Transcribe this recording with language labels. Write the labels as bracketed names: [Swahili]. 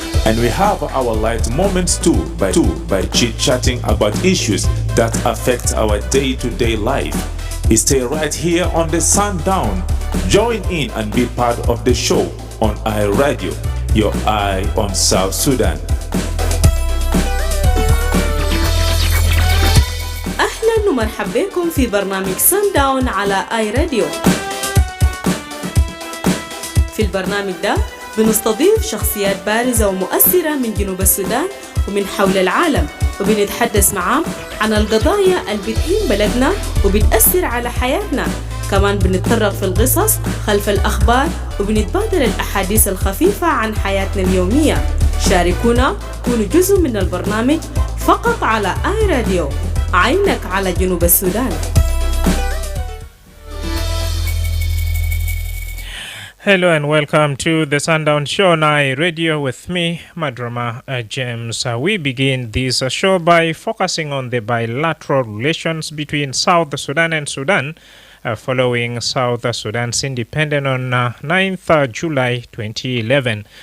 [English] And we have our light moments too by chit-chatting about issues that affect our day-to-day life. Stay right here on the Sundown. Join in and be part of the show on iRadio, your eye on South Sudan. [Arabic] أهلا ومرحبا بكم في برنامج سانداون على آي راديو. في البرنامج ده بنستضيف شخصيات بارزة ومؤثرة من جنوب السودان ومن حول العالم، وبنتحدث معاهم عن القضايا اللي بتهم بلدنا وبتأثر على حياتنا. كمان بنتطرق في القصص خلف الأخبار وبنتبادل الأحاديث الخفيفة عن حياتنا اليومية. شاركونا، كونوا جزء من البرنامج فقط على آي راديو، عينك على جنوب السودان. [English] Hello and welcome to the Sundown Show on iRadio with me, Madrama James. We begin this show by focusing on the bilateral relations between South Sudan and Sudan following South Sudan's independence on 9th July 2011.